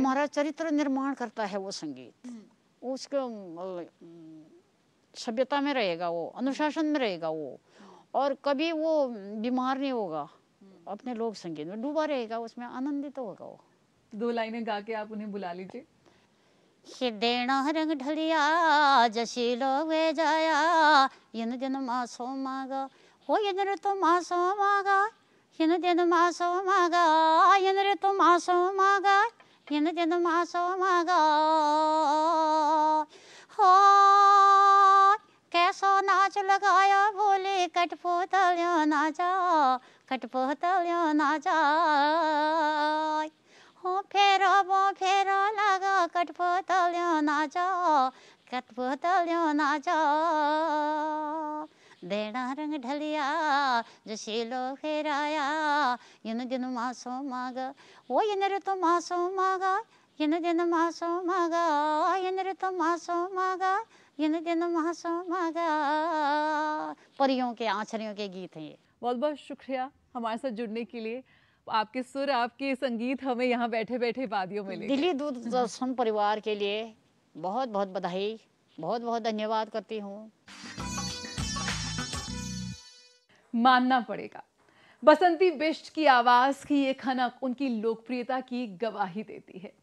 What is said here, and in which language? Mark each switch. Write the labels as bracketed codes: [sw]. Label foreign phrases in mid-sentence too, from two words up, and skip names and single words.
[hi] हमारा चरित्र निर्माण करता है वो संगीत, उसको सभ्यता में रहेगा, वो अनुशासन में रहेगा वो, और कभी वो बीमार नहीं होगा, अपने लोक संगीत में डूबा रहेगा, उसमें आनंदित होगा वो। 2 लाइनें गा के आप उन्हें बुला लीजिए। [gbm] हिडेणा रंग ढलिया जशी लोगे जाया इन दिन मासो मागा हो इन ऋतु मासो मागा इन दिन मासो मागा इन ऋतु मासो मागा इन दिन मासो मागा हो कैसो नाच लगाया बोले कठपुतलियों नाचा कठपुतलियों नाचा हो फेरो लगा कठपुतलियों नाचा कठपुतलियों नाचा देना रंग ढलिया जो शीलो फेराया इन दिन मासो मागा वो इन ऋतु मासो मागा इन दिन मासो मागा इन ऋतु मासो मागा इन दिन मासो मागा। [hi] परियों के, आँचरियों के गीत हैं ये। बहुत बहुत शुक्रिया हमारे साथ जुड़ने के लिए। आपके सुर, आपके संगीत हमें यहाँ बैठे बैठे वादियों में ले गए। दिल्ली दूरदर्शन परिवार के लिए बहुत बहुत बधाई, बहुत बहुत धन्यवाद करती हूँ। मानना पड़ेगा, बसंती बिष्ट की आवाज की ये खनक उनकी लोकप्रियता की गवाही देती है।